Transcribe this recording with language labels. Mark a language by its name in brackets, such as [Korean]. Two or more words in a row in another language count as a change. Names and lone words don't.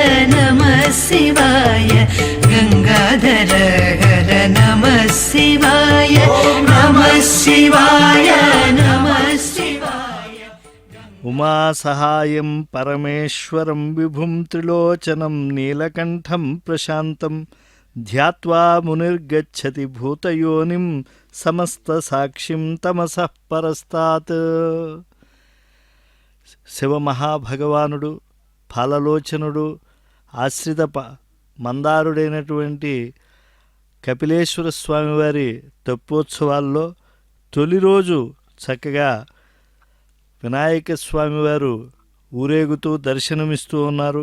[Sanskrit] शिवाय गंगाधर हर नमः शिवाय नमः शिवाय नमः शिवाय उमा सहायं परमेश्वरं विभुं त्रिलोचनं नीलकण्ठं प्रशान्तं ध्यात्वा मुनिर्गच्छति भूतयोनिं समस्तसाक्षिं तमसः परस्तात् [Telugu] శివమహాభగవానుడు ఫలలోచనుడు ఆశ్రిత మందారుడైనటువంటి కపిలేశ్వర స్వామివారి తెప్పోత్సవాల్లో తొలి రోజు చక్కగా వినాయక స్వామివారు ఊరేగుతూ దర్శనమిస్తూ ఉన్నారు.